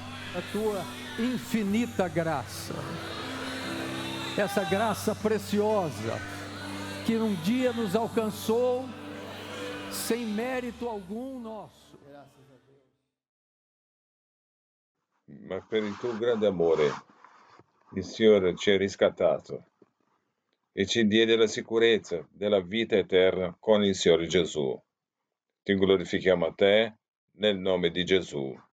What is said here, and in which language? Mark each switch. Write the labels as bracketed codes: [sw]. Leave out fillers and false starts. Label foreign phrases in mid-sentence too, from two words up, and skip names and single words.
[pt] a tua infinita graça, essa graça preciosa que um dia nos alcançou sem mérito algum nosso. [it] Ma per il tuo grande amore, il Signore ci ha riscattato e ci diede la sicurezza della vita eterna con il Signore Gesù. Ti glorifichiamo a te nel nome di Gesù.